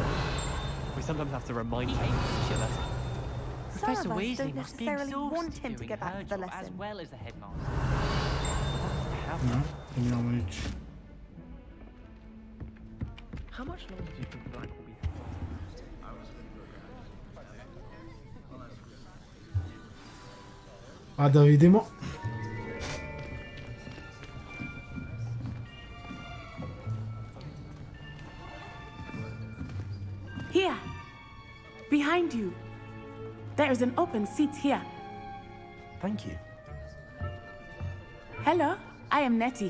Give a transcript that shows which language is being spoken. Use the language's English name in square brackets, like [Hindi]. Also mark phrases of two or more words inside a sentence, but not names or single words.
[English] We sometimes have to remind him each other. Professor Some of us Weasley don't must be necessarily exhausted want him to doing get back her to the job lesson. as well as the headmaster. No, knowledge. How much longer do you think Black will be? [Slovenian] Pa da vidimo. [English] Here, behind you. There is an open seat here. Thank you. Hello, I am Nettie.